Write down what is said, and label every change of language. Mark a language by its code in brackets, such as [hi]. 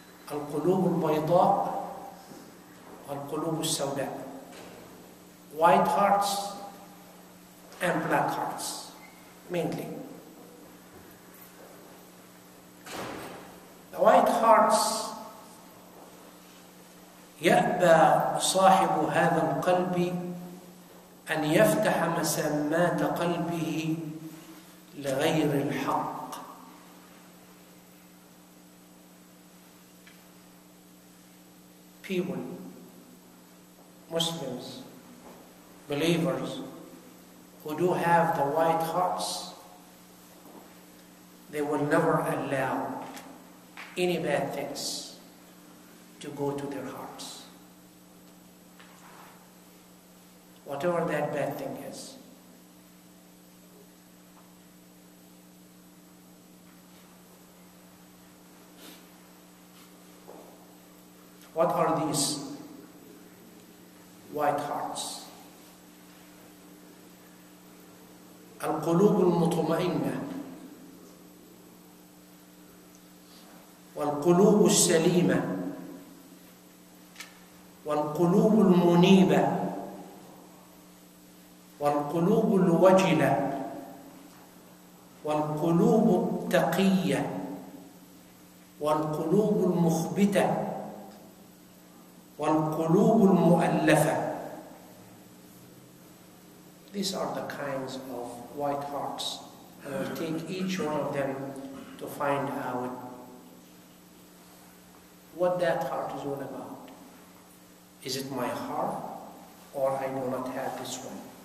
[ar] Al-Qulub al-Bayda, Al-Qulub al-Sawda. [en] White hearts and black hearts, mainly. The white hearts, [ar] يأبى صاحب هذا القلب أن يفتح مسامات قلبه لغير الحق. [en] People, Muslims, believers who do have the white hearts, they will never allow any bad things to go to their hearts. Whatever that bad thing is. What are these white hearts? [ar] القلوب المطمئنة والقلوب السليمة والقلوب المنيبة والقلوب الوجلة والقلوب التقية والقلوب المخبتة والقلوب المؤلفة. [en] These are the kinds of white hearts, and we'll take each one of them to find out what that heart is all about. Is it my heart, or I do not have this one?